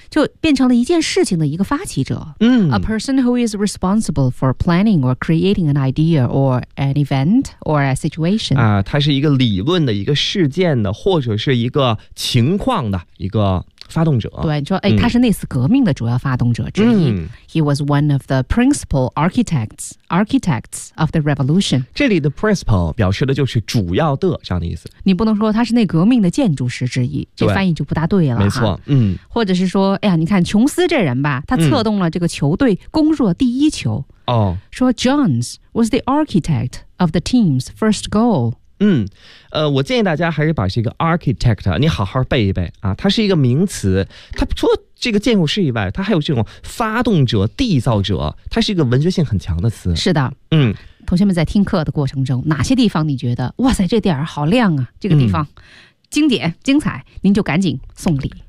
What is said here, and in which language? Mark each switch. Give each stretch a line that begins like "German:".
Chinese: 就变成了一件事情的一个发起者。
English: A person who is responsible for planning or creating an idea or an event or a situation.
Chinese: 它是一个理论的一个事件的或者是一个情况的一个发动者。对，你说他是那次革命的主要发动者之一。
English: He was one of the principal architects of the revolution.
Chinese: 这里的 principal 表示的就是主要的这样的意思。你不能说他是那革命的建筑师之一，这翻译就不大对了。没错。或者是说，哎呀，你看琼斯这人吧，他策动了这个球队攻入第一球。
English: 说 Jones was the architect of the team's first goal.
Chinese: 我建议大家还是把这个 architect 你好好背一背啊，它是一个名词，它除了这个建筑师以外，它还有这种发动者、缔造者，它是一个文学性很强的词。是的。同学们在听课的过程中，哪些地方你觉得哇塞这点好亮啊，这个地方经典精彩，您就赶紧送礼。